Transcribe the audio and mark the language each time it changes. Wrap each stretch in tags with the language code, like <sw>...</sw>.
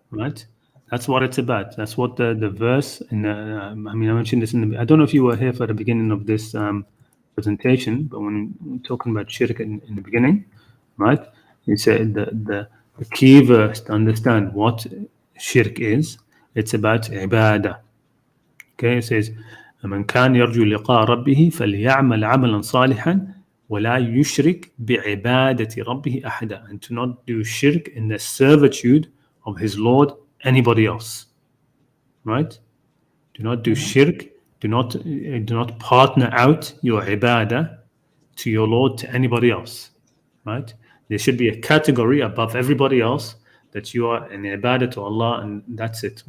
<en>right? That's what it's about. That's what the verse. I mean, I mentioned this I don't know if you were here for the beginning of this presentation, but when we're talking about shirk in the beginning, right? It said the key verse to understand what shirk is. It's about ibadah. Okay, it says,</en> <ar>"من كان يرجو لقاء ربه فليعمل عملا صالحا ولا يشرك بعبادة ربه أحدا."</ar> <en>And to not do shirk in the servitude of his Lord anybody else. Right? Do not do shirk. Do not partner out your ibadah to your Lord to anybody else. Right? There should be a category above everybody else that you are an ibadah to Allah, and that's it.</en>